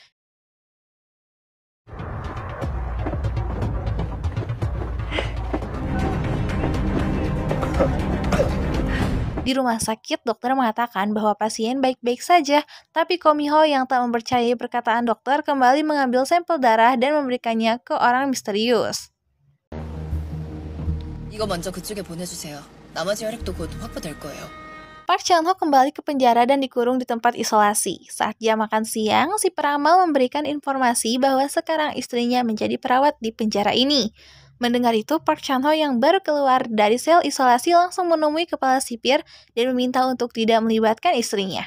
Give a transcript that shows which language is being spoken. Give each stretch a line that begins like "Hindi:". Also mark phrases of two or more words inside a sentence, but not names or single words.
Indonesian: Di rumah sakit, dokter mengatakan bahwa pasien baik-baik saja, tapi Ko Mi-ho yang tak mempercayai perkataan dokter kembali mengambil sampel darah dan memberikannya ke orang misterius.
Korean: 이거 먼저 그쪽에 보내주세요. 나머지 혈액도 곧 확보될 거예요.
Indonesian: Park Chan-ho kembali ke penjara dan dikurung di tempat isolasi. Saat jam makan siang, si peramal memberikan informasi bahwa sekarang istrinya menjadi perawat di penjara ini. Mendengar itu, Park Chan-ho yang baru keluar dari sel isolasi langsung menemui kepala sipir dan meminta untuk tidak melibatkan istrinya.